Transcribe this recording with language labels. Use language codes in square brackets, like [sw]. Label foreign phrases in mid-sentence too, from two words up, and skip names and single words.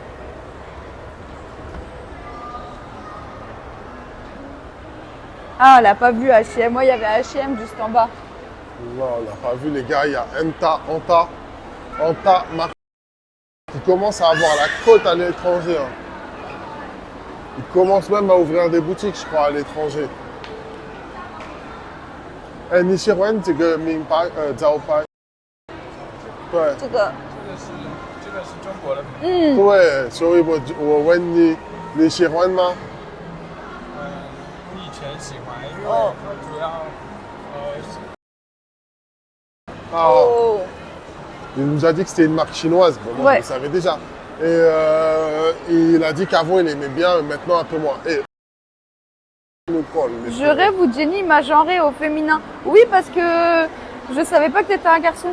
[fr] Ah, elle a pas vu H&M. Moi, il y avait H&M juste en bas. Non, on n'a pas vu les gars, il y a Anta Market qui commence à avoir la cote à l'étranger. Hein. Ils commencent même à ouvrir des boutiques, je crois, à l'étranger. [zh] Eh, 你喜欢这个名牌招牌？对这个这个是中国的品牌。对，所以我问你，你喜欢吗？我以前喜欢，因为哦它主要 Ah, Oh. [fr] il nous a dit que c'était une marque chinoise. Bon, moi, Ouais. je le savais déjà. Et il a dit qu'avant, il aimait bien, mais maintenant un peu moins. Et nous colle, les Je rêve où Jenny m'a genré au féminin. Oui, parce que je savais pas que t'étais un garçon.